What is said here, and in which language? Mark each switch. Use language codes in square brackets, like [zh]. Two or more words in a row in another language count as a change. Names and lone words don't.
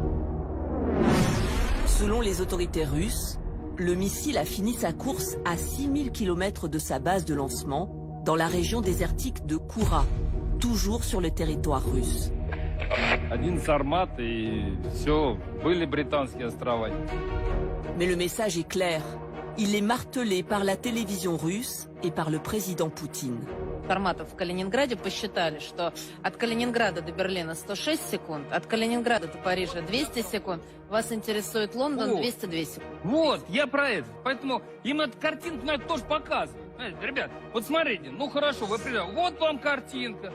[fr] Selon les autorités russes, le missile a fini sa course à 6000 km de sa base de lancement, dans la région désertique de Koura, toujours sur le territoire russe. Mais le message est clair. Il est martelé par la télévision russe et par le président Poutine. [ru] В Калининграде посчитали, что от Калининграда до Берлина 106 секунд, от Калининграда до Парижа 200 секунд. Вас интересует Лондон 202 секунды. Вот, я про это. Поэтому им эту картинку надо тоже показывать. Знаете, ребят, вот смотрите, ну хорошо, вы приезжаете, вот вам картинка.